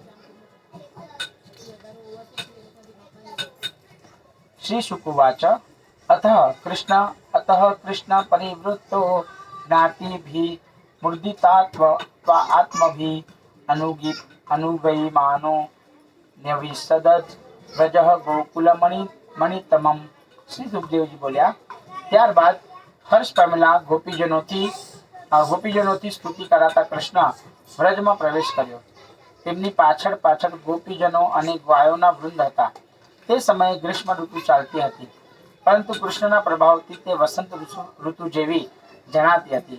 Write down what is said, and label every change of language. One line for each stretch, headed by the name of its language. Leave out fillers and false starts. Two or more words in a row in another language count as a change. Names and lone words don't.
Sanskrit: श्री शुकुवाच अतः कृष्ण परिवृत्तो ज्ञातिभिः मुर्दितात्मभिः अनुगयमानो न्यविसदत् व्रजः गोकुलमणितमम्।
Gujarati: શ્રી સુખદેવ જી બોલ્યા ત્યારબાદ હર્ષ પામેલા ગોપીજનોથી સ્તુતિ કરાતા કૃષ્ણ વ્રજમાં પ્રવેશ કર્યો। તેમની પાછળ પાછળ ગોપીજનો અને ગાયોના વૃંદ હતા। તે સમયે ગ્રીષ્મ ઋતુ ચાલતી હતી, પરંતુ કૃષ્ણના પ્રભાવથી તે વસંત ઋતુ જેવી જણાતી હતી।